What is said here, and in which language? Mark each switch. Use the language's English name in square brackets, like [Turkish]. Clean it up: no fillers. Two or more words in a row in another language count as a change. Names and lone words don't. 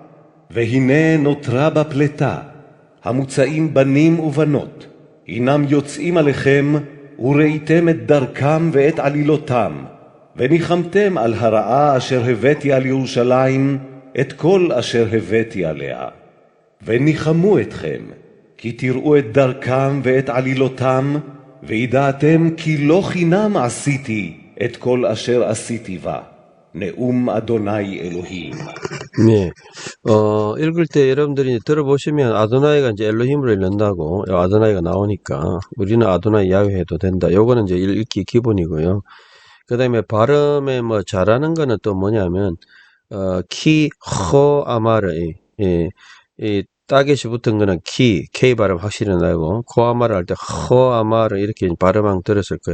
[Hebrew] והנה נותרה בפלטה, המוצאים בנים ובנות, הנם יוצאים עליכם, וראיתם את דרכם ואת עלילותם, וניחמתם על הרעה אשר הבאתי על ירושלים, את כל אשר הבאתי עליה. וניחמו אתכם, כי תראו את דרכם ואת עלילותם, וידעתם כי לא חינם עשיתי את כל אשר עשיתי בה. נאום אדוני אלוהים. [Korean] 네, 읽을 때 여러분들이 들어보시면 아도나이가 이제 엘로힘으로 읽는다고, 아도나이가 나오니까 우리는 아도나이 야훼 해도 된다. 요거는 이제 읽기 기본이고요. 그 다음에 발음에 뭐 잘하는 거는 또 뭐냐면, 키, 허, 아마르, 이 따개시 붙은 거는 K 발음 확실히 나고, 코아마를 할 때 허아마를 이렇게 발음한 들었을 거예요.